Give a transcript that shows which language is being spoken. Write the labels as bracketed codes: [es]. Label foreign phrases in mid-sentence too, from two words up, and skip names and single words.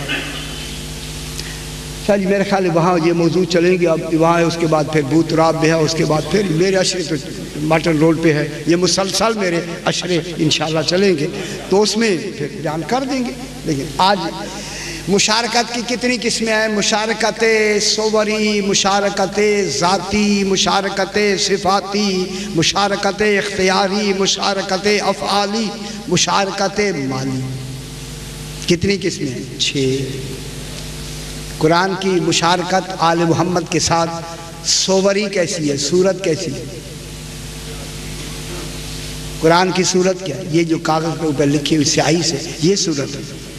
[ur] شاہ جی میرے خیال ہے وہاں یہ موضوع چلیں گے. اب وہاں ہے، اس کے بعد پھر بوت راب بھی ہے، اس کے بعد پھر میرے اشرے تو ماٹن روڈ پہ ہے. یہ مسلسل میرے اشرے انشاءاللہ چلیں گے تو اس میں پھر بیان کر دیں گے. لیکن آج مشارکت کی کتنی قسمیں ہیں؟ مشارکت صوری، مشارکت ذاتی، مشارکت صفاتی، مشارکت اختیاری، مشارکت افعالی، مشارکت مالی. کتنی قسمیں ہیں؟ 6. قرآن کی مشارکت آل محمد کے ساتھ صوری کیسی ہے، صورت کیسی ہے؟ قرآن کی صورت کیا ہے؟ یہ جو کاغذ پہ اوپر لکھی ہوئی سیاہی سے، یہ صورت ہے.